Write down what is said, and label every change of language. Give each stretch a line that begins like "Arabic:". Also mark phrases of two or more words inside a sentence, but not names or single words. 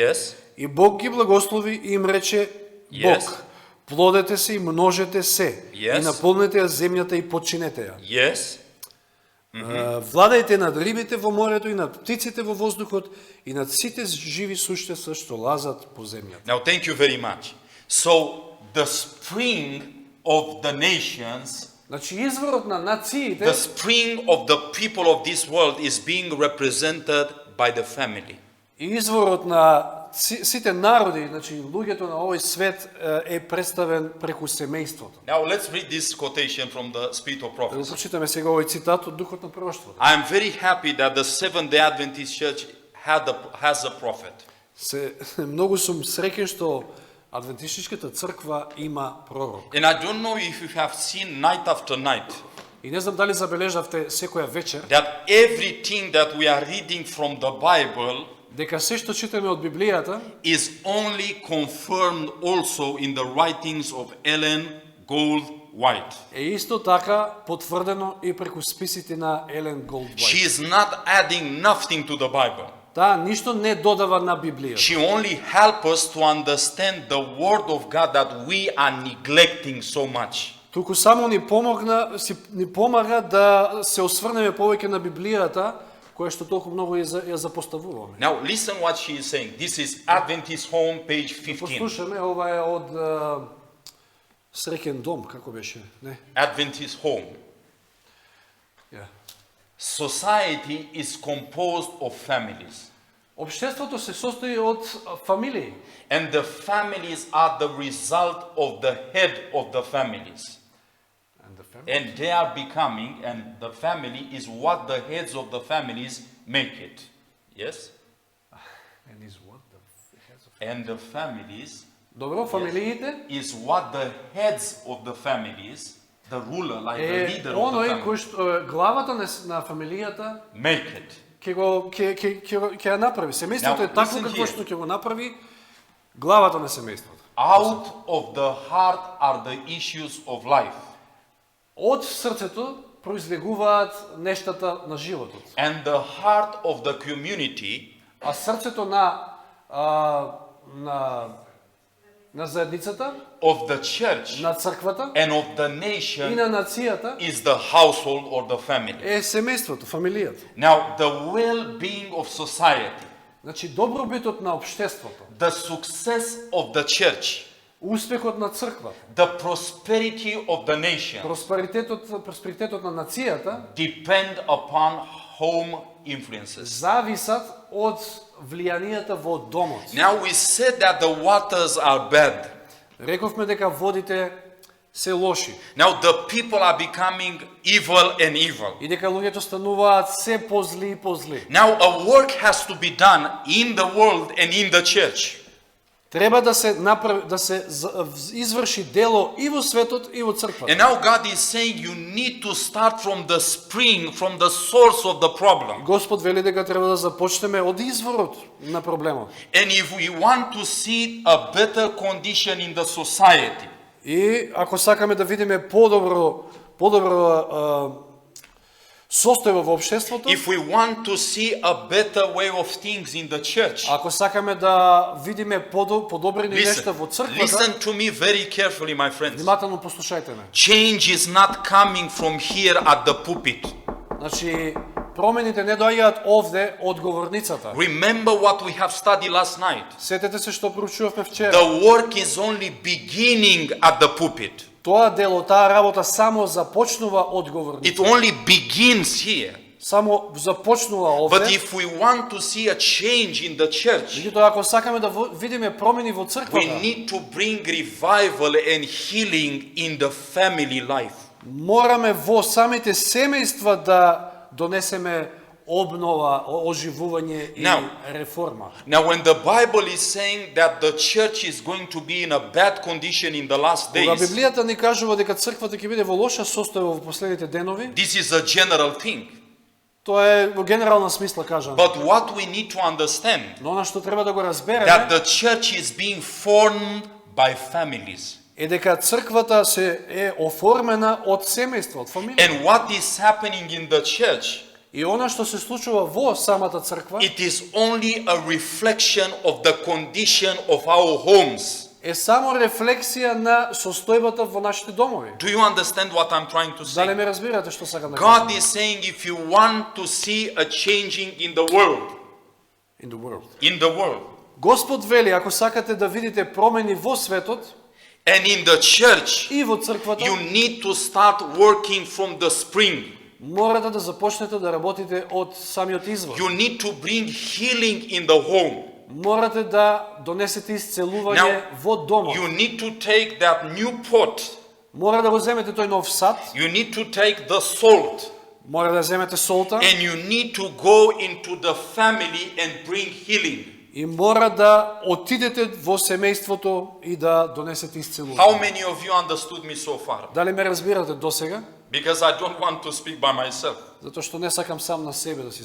English: Yes.
Macedonian: И Бог ги благослови и им рече
English: Yes.
Macedonian: Бог, Плодете се и множете се,
English: Yes.
Macedonian: и наполнете ја земјата и подчинете ја.
English: Yes.
Macedonian: Владајте над рибите во морето и над птиците во воздухот и над сите живи суштества што лазат по земјата.
English: Now, thank you very much. So, the spring of the nations,
Macedonian: Значи изворот на нациите,
English: the spring of the people of this world is being represented by the family.
Macedonian: и изворот на сите народи, значи луѓето на овој свет е представен преку семејството.
English: Now, let's read this quotation from the Spirit of
Macedonian: Да го
English: Prophecy.
Macedonian: прочитаме сега овој цитат од Духот на пророштвото.
English: I am very happy that the Seventh-day Adventist Church has a prophet.
Macedonian: Многу сум среќен што Адвентистичката црква има пророк.
English: And I don't know if you have seen night after night
Macedonian: И не знам дали забележавте секоја вечер
English: that everything that we are reading from the Bible
Macedonian: дека се што читаме од Библијата
English: is only confirmed also in the writings of Ellen Gold White.
Macedonian: е исто така потврдено и преку списите на Елен Голдвајт.
English: She is not adding nothing to the Bible.
Macedonian: Таа ништо не додава на Библијата.
English: She only helps us to understand the Word of God that we are neglecting so much.
Macedonian: Туку само ни помага да се осврнеме повеќе на Библијата, која што толку многу ја запоставуваме.
English: Now listen what she is saying. This is Adventist Home, page 15.
Macedonian: Послушаме, ова е од Среќен дом, како беше, не?
English: Adventist Home.
Macedonian: Ја.
English: Society is composed of families.
Macedonian: Обштеството се состои од фамилии.
English: And the families are the result of the head of the families. And they are becoming, and the family is what the heads of the families make it. Yes? And the families
Macedonian: Добро, фамилиите
English: is what the heads of the families, the ruler, like the
Macedonian: е
English: leader of the
Macedonian: оној
English: family,
Macedonian: кој што главата на фамилијата
English: make it.
Macedonian: ќе ја направи. Семејството
English: Now,
Macedonian: е такво
English: listen
Macedonian: како
English: here.
Macedonian: што ќе го направи главата на семејството.
English: Out of the heart are the issues of life.
Macedonian: Од срцето произлегуваат нештата на животот.
English: And the heart of the community
Macedonian: А срцето на заедницата,
English: of the church
Macedonian: на црквата
English: and of the
Macedonian: и
English: nation
Macedonian: на нацијата
English: is the household or the family.
Macedonian: е семејството, фамилијата.
English: Now, the well-being of society,
Macedonian: Значи добробитот на општеството,
English: the success of the church,
Macedonian: успехот на црквата,
English: the prosperity of the nation
Macedonian: просперитетот на нацијата
English: depend upon home influences.
Macedonian: зависат од влијанијата во домот.
English: Now, we said that the waters are bad.
Macedonian: Рековме дека водите се лоши
English: Now, the people are becoming evil and evil.
Macedonian: и дека луѓето стануваат се позли и позли.
English: Now, a work has to be done in the world and in the church.
Macedonian: Треба да се направи, да се изврши дело и во светот и во црквата.
English: And now God is saying you need to start from the spring, from the source of the problem.
Macedonian: Господ вели дека треба да започнеме од изворот на проблемот.
English: And if we want to see a better condition in the society,
Macedonian: И ако сакаме да видиме подобро состојба во општеството,
English: if we want to see a better way of things in the church,
Macedonian: ако сакаме да видиме подобрени
English: listen,
Macedonian: нешта во црквата,
English: listen to me very carefully, my friends.
Macedonian: внимателно послушајте ме.
English: Change is not coming from here at the pulpit.
Macedonian: Значи, промените не доаѓаат овде од говорницата.
English: Remember what we have studied last night.
Macedonian: Сетете се што проучувавме вчера.
English: The work is only beginning at the pulpit.
Macedonian: Тоа дело, таа работа само започнува од
English: It
Macedonian: говорницата.
English: only begins here.
Macedonian: Само започнува
English: But
Macedonian: овде.
English: if we want to see a change in the church,
Macedonian: Меѓутоа, ако сакаме да видиме промени во
English: we
Macedonian: црквата,
English: need to bring revival and healing in the family life.
Macedonian: мораме во самите семејства да донесеме обнова, оживување и
English: Now-
Macedonian: реформа.
English: Now, when the Bible is saying that the church is going to be in a bad condition in the last
Macedonian: Кога
English: days,
Macedonian: Библијата ни кажува дека црквата ќе биде во лоша состојба во последните денови,
English: this is a general thing.
Macedonian: тоа е во генерална смисла кажано.
English: But what we need to understand,
Macedonian: Но она што треба да го
English: that
Macedonian: разбереме
English: the church is being formed by families.
Macedonian: е дека црквата се е оформена од семејство, од фамилија.
English: And what is happening in the church,
Macedonian: И она што се случува во самата црква
English: it is only a reflection of the condition of our homes.
Macedonian: е само рефлексија на состојбата во нашите домови.
English: Do you understand what I'm trying to
Macedonian: Дали
English: say?
Macedonian: ме разбирате што сакам да
English: God
Macedonian: кажам?
English: is saying if you want to see a changing in the world, In the world.
Macedonian: Господ вели, ако сакате да видите промени во светот
English: and in the church,
Macedonian: и во црквата,
English: you need to start working from the spring.
Macedonian: морате да започнете да работите од самиот извор.
English: You need to bring healing in the home.
Macedonian: Морате да донесете исцелување во домот.
English: You need to take that new pot.
Macedonian: Мора да го земете тој нов сад,
English: You need to take the salt.
Macedonian: мора да земете солта
English: And you need to go into the family and bring healing.
Macedonian: и мора да отидете во семејството и да донесете
English: How
Macedonian: исцелување.
English: many of you understood me so far?
Macedonian: Дали ме разбирате досега?
English: Because I don't want to speak by myself.
Macedonian: Затоа што не сакам сам на себе да се